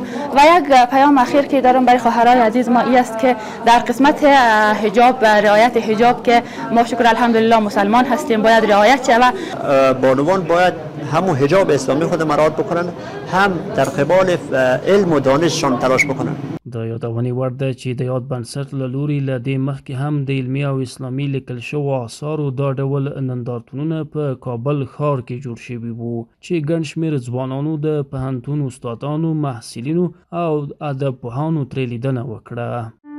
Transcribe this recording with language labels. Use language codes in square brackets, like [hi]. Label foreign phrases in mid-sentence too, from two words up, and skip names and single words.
[fa] و یک پیام اخیر که دارم برای خواهرای عزیز ما این است که در قسمت حجاب، رعایت حجاب که ما شکر الحمدلله مسلمان هستیم، باید رعایت شود. بانوان باید همون حجاب اسلامی خود مراعات بکنن، هم در قبال علم و دانششان تلاش بکنن. [ps] د یادونې وړ ده چې د یاد بنسټ له لوري له دې مخکې هم د علمي او اسلامي لیکل شوو آثارو دا ډول نندارتونونه په کابل ښار کې جوړ شوي وو چې ګڼ شمېر ځوانانو د پوهنتون استادانو، محصلینو او ادبپوهانو ترې لیدنه وکړه.